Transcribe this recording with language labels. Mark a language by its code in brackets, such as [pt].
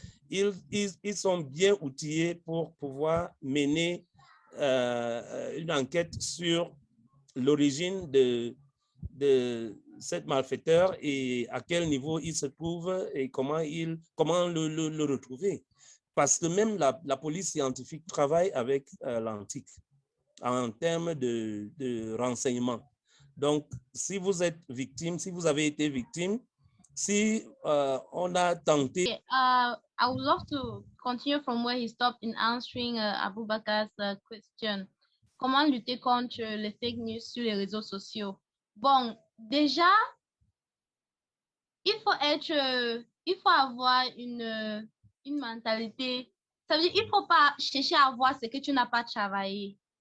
[fr] Ils sont bien outillés pour pouvoir mener une enquête sur l'origine de cet malfaiteur et à quel niveau il se trouve et comment le retrouver. Parce que même la police scientifique travaille avec l'Antique en termes de renseignement. Donc, si vous êtes victime, si vous avez été victime, si on a tenté... [en] Okay, I would love to continue from where he stopped in answering Aboubakar's question. [fr] Comment lutter contre les fake news sur les réseaux sociaux? Bon, déjà, il faut avoir une mentalité. Ça veut dire il ne faut pas chercher à voir ce que tu n'as pas travaillé.